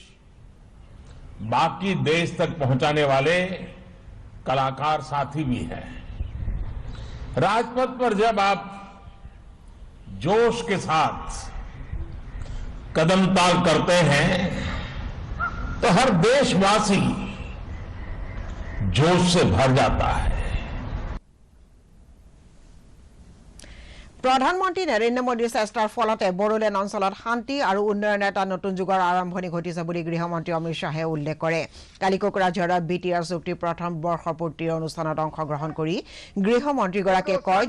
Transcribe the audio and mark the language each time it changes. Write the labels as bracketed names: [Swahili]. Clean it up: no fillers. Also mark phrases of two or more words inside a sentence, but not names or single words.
[Hindi] बाकी देश तक पहुंचाने वाले कलाकार साथी भी हैं राजपथ पर जब आप जोश के साथ कदमताल करते हैं तो हर देशवासी जोश से भर जाता है [Assamese] প্ৰধানমন্ত্ৰী নৰেন্দ্ৰ মোদীৰ চেষ্টাৰ ফলতে বড়োলেণ্ড অঞ্চলত শান্তি আৰু উন্নয়নৰ এটা নতুন যুগৰ আৰম্ভণি ঘটিছে বুলি গৃহমন্ত্ৰী অমিত শ্বাহে উল্লেখ কৰে কালি কোকৰাঝাৰত বিটিআৰ চুক্তিৰ প্ৰথম বৰ্ষপূৰ্তিৰ অনুষ্ঠানত অংশগ্ৰহণ কৰি গৃহমন্ত্ৰীগৰাকীয়ে কয়